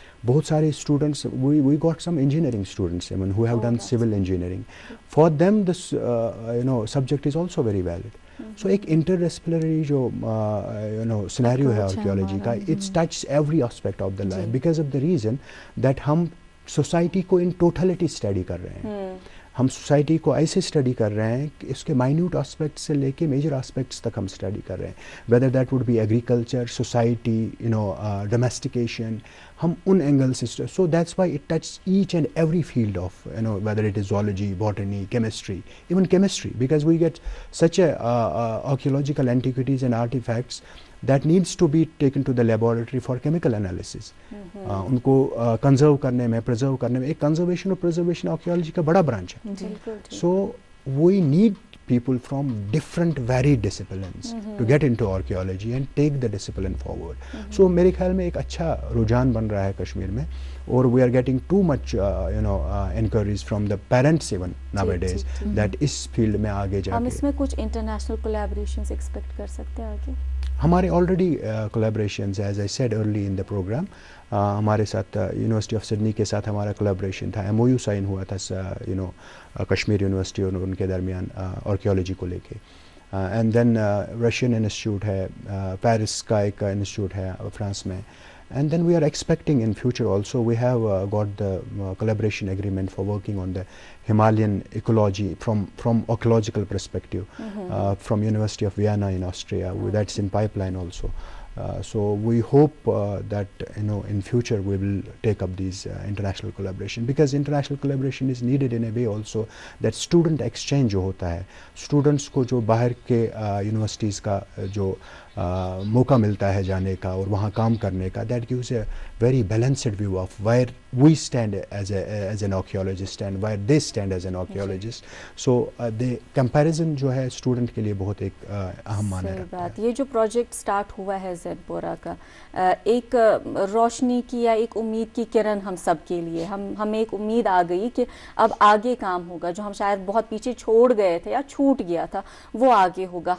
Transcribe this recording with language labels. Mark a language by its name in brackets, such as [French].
[Urdu] بہت سارے students, [English] we got some engineering students even who have done civil engineering. For them this subject is also very valid. So ایک interdisciplinary جو scenario ہے archaeology کا, it touches every aspect of the life because of the reason that [Urdu] ہم society کو ان totality study کر رہے ہیں. ہم سوسائٹی کو ایسے اسٹڈی کر رہے ہیں کہ اس کے مائنیوٹ آسپیکٹس سے لے کے میجر آسپیکٹس تک ہم اسٹڈی کر رہے ہیں, [English] whether that would be agriculture, [Urdu] society, ڈومیسٹیکیشن, ہم ان اینگل سے. [English] So that's why it touch each and every field of whether it is zoology, botany, chemistry, even chemistry, because we get such a archaeological antiquities and artifacts that needs to be taken to the laboratory for chemical analysis. [Urdu] ان کو conserve کرنے میں, preserve کرنے میں, ایک conservation اور preservation archaeology کا بڑا branch ہے. سو [English] we need people from different varied disciplines to get into archaeology and take the discipline forward. [Urdu] So میرے خیال میں ایک اچھا رجحان بن رہا ہے کشمیر میں, اور [English] we are getting too much enquiries from the parents even nowadays that [Urdu] اس field میں آگے جا کے. ہم اس میں کچھ انٹرنیشنل کولیبریشنز ایکسپیکٹ کر سکتے ہیں آگے؟ ہمارے already collaborations as I said early in the programme, ہمارے ساتھ یونیورسٹی آف سڈنی کے ساتھ ہمارا کولیبریشن تھا, MOU سائن ہوا تھا کشمیر یونیورسٹی اور ان کے درمیان آرکیولوجی کو لے کے. اینڈ دین رشین انسٹیٹیوٹ ہے, پیرس کا ایک انسٹیٹیوٹ ہے فرانس میں. [English] And then we are expecting in future also, we have got the collaboration agreement for working on the Himalayan ecology from archaeological perspective, from University of Vienna in Austria. That's in pipeline also. So we hope that in future we will take up these international collaboration, because international collaboration is needed in a way also that student exchange [Urdu] جو ہوتا ہے, students کو جو باہر کے universities کا جو موقع ملتا ہے جانے کا اور وہاں کام کرنے کا, [English] that gives a very balanced view of where we stand as an archaeologist and where they stand as an archaeologist. So the comparison [Urdu] جو ہے student کے لیے بہت ایک اہم معنی رکھتا ہے. یہ جو پروجیکٹ سٹارٹ ہوا ہے زین پورہ کا, ایک روشنی کی یا ایک امید کی کرن ہم سب کے لیے, ہمیں ایک امید آ گئی کہ اب آگے کام ہوگا, جو ہم شاید بہت پیچھے چھوڑ گئے تھے یا چھوٹ گیا تھا وہ آگے ہوگا.